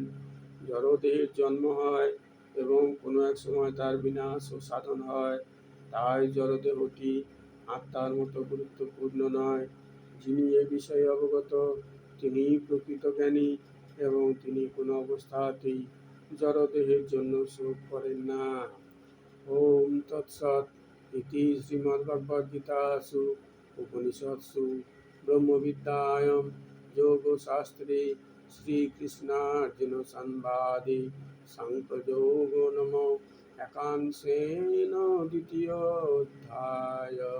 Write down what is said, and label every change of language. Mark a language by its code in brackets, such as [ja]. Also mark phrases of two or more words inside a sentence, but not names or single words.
[bn] জড়দেহের জন্ম হয় এবং কোনো এক সময় তার বিনাশ ও সাধন হয়, তাই জড়দেহটি আত্মার মতো গুরুত্বপূর্ণ নয়। যিনি এ বিষয়ে অবগত তিনিই প্রকৃত জ্ঞানী এবং তিনি কোনো অবস্থাতেই জড়দেহের জন্য শোক করেন না। [sa] ওম তৎসৎ ইতি শ্রীমদ্ভগবদ্গীতাসু উপনিষৎসু ব্রহ্মবিদ্যায়াং যোগশাস্ত্রে শ্রীকৃষ্ণার্জুন সংবাদে সাংখ্যযোগো নামো একাংশেন দ্বিতীয়োऽধ্যায়।